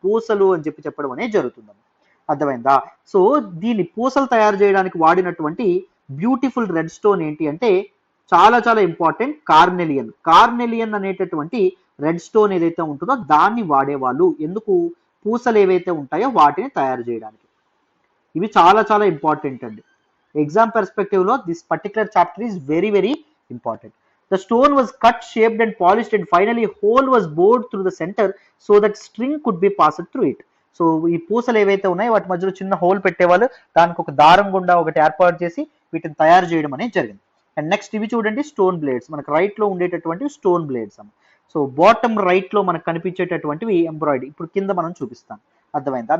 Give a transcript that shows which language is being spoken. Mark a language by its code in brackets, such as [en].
[te] పూసలు అని చెప్పి చెప్పడం అనేది జరుగుతుంది. అర్థమైందా? సో దీన్ని పూసలు తయారు చేయడానికి వాడినటువంటి బ్యూటిఫుల్ రెడ్ స్టోన్ ఏంటి అంటే చాలా చాలా ఇంపార్టెంట్, కార్నెలియన్ అనేటటువంటి రెడ్ స్టోన్ ఏదైతే ఉంటుందో దాన్ని వాడేవాళ్ళు. ఎందుకు? పూసలు ఏవైతే ఉంటాయో వాటిని తయారు చేయడానికి. ఇవి చాలా చాలా ఇంపార్టెంట్ అండి. [en] Exam perspective లో this particular chapter is very very important. The stone was cut, shaped and polished and finally hole was bored through the center so that string could be passed through it. [te] So ఈ పూసలు ఏవైతే ఉన్నాయో వాటి మధ్యలో చిన్న whole పెట్టేవాళ్ళు, దానికి ఒక దారం గుండా ఒకటి ఏర్పాటు చేసి వీటిని తయారు చేయడం అనేది జరిగింది. అండ్ నెక్స్ట్ ఇవి చూడండి స్టోన్ బ్లేడ్స్, మనకు రైట్ లో ఉండేటటువంటి స్టోన్ బ్లేడ్స్ అమ్మ. సో బాటమ్ రైట్ లో మనకు కనిపించేటటువంటివి ఎంబ్రాయిడరీ. ఇప్పుడు కింద మనం చూపిస్తాం. అర్థమైందా?